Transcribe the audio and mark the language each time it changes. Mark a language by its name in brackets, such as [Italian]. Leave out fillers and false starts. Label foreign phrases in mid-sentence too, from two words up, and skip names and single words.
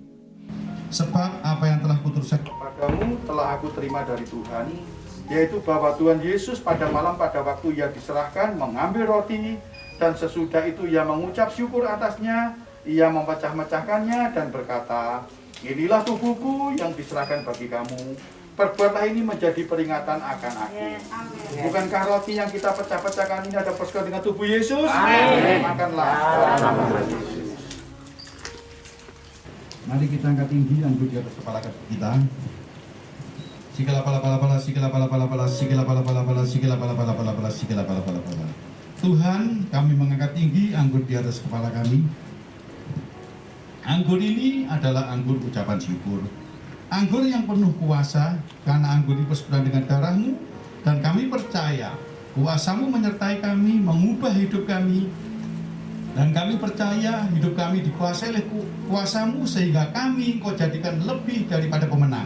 [Indonesian] Sebab apa yang telah kuturunkan kepadamu telah aku terima dari Tuhan, yaitu bahwa Tuhan Yesus pada malam pada waktu Ia diserahkan mengambil roti, dan sesudah itu Ia mengucap syukur atasnya, Ia memecah-mecahkannya dan berkata, inilah tubuhku yang diserahkan bagi kamu, Perbuatlah ini menjadi peringatan akan aku. Bukankah roti yang kita pecah-pecahkan ini ada persekutuan dengan tubuh Yesus? Makanlah. Mari kita angkat tinggi anggur di atas kepala kita. Sikala pala pala pala, sikala pala pala pala, sikala pala pala pala, sikala pala pala pala pala, sikala pala pala pala. Tuhan, kami mengangkat tinggi anggur di atas kepala kami. Anggur ini adalah anggur ucapan syukur. Anggur yang penuh kuasa, karena anggur ini persekutuan dengan darah-Mu, dan kami percaya kuasa-Mu menyertai kami, mengubah hidup kami, dan kami percaya hidup kami dikuasai oleh kuasa-Mu, sehingga kami Engkau jadikan lebih daripada pemenang.